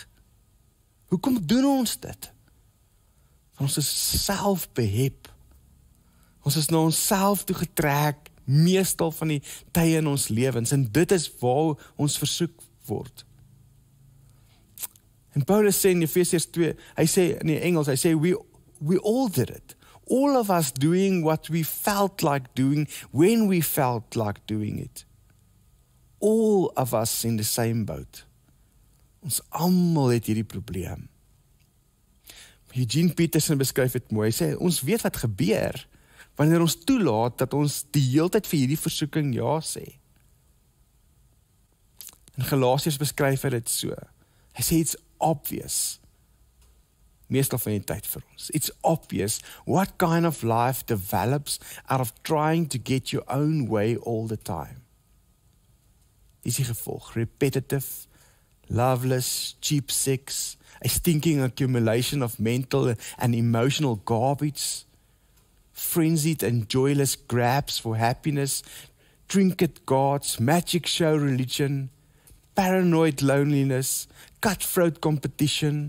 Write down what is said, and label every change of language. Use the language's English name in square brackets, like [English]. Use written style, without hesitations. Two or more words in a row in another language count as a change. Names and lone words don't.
[Afrikaans] Hoekom doen ons dit? Ons is selfbehep. Ons is na onsself toe getrek, meestal van die tye in ons lewens, en dit is waar ons versoek word. En Paulus sê in Efesiërs 2, hy sê in die Engels, hy sê, [English] we all did it. All of us doing what we felt like doing, when we felt like doing it. All of us in the same boat. [Afrikaans] Ons almal het hierdie probleem. Eugene Peterson beskryf dit mooi, hy sê, ons weet wat gebeur, wanneer ons toelaat dat ons die hele tyd vir hierdie versoeking ja sê. In Galasiërs beskryf hy dit so, hy sê, [English] it's obvious, [Afrikaans] meestal van die tyd vir ons, [English] it's obvious what kind of life develops out of trying to get your own way all the time. [Afrikaans] Is die gevolg, [English] repetitive, loveless, cheap sex, a stinking accumulation of mental and emotional garbage, frenzied and joyless grabs for happiness, trinket gods, magic show religion, paranoid loneliness, cutthroat competition,